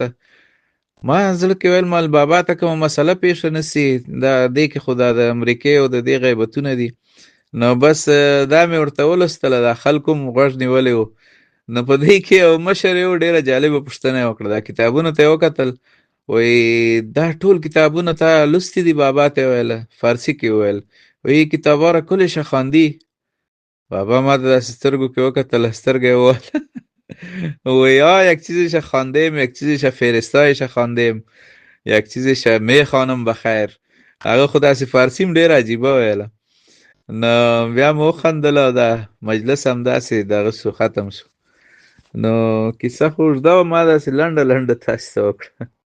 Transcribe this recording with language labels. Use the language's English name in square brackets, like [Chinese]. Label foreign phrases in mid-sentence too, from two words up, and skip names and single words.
[Pashto] ما زړه کې ویل مال بابا ته کومه مسله پیښه نه سي، دا دې کې خو دا د امریکې او د دې غیبتونه دي. نو بس دا مې ورته ولوستله، دا خلکو هم غوږ نیولی و. نو په دې کې یو مشر یې و، ډېره جالبه پوښتنه یې وکړه. دا کتابونو ته یې وکتل، وایي دا ټول کتابونه تا لوستي دي؟ بابا ته یې ویله، فارسي کې ویل. [Persian] وایي کتابا را کلش خواندی؟ [Pashto] بابا ما ته داسې سترګو کې وکتله، سترګه یې ووهله. [Persian] وایي ja یک چیزش خواندیم، یک چیزش فرستایش خواندیم، یک چیزش میخوانم بخیر. [Pashto] هغه خو داسې فارسي هم ډېره عجیبه ویله. نو بیا مې وخندله او دا مجلس هم داسې دغه شو، ختم شو. نو کیسه خو اوږده وه، ما داسې لنډه تاسې ته وکړه.